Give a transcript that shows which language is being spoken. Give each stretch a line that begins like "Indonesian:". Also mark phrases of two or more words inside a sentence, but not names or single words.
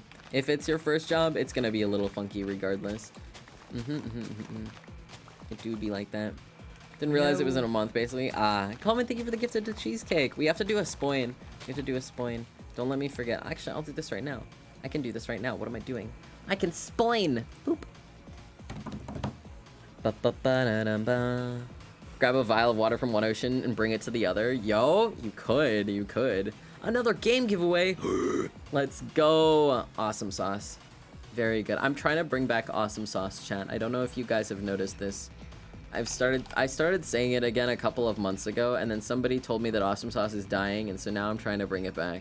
English: If it's your first job, it's gonna be a little funky regardless. It do be like that. Didn't realize it was in a month, basically. Ah, Coleman, thank you for the gift of the cheesecake. We have to do a spoin. We have to do a spoin. Don't let me forget. Actually, I'll do this right now. I can do this right now. What am I doing? I can spoin. Boop. Ba-ba-ba-da-dum-ba. Grab a vial of water from one ocean and bring it to the other. Yo, you could. You could. Another game giveaway. Let's go. Awesome sauce. Very good. I'm trying to bring back awesome sauce, chat. I don't know if you guys have noticed this. I started saying it again a couple of months ago, and then somebody told me that awesome sauce is dying, and so now I'm trying to bring it back.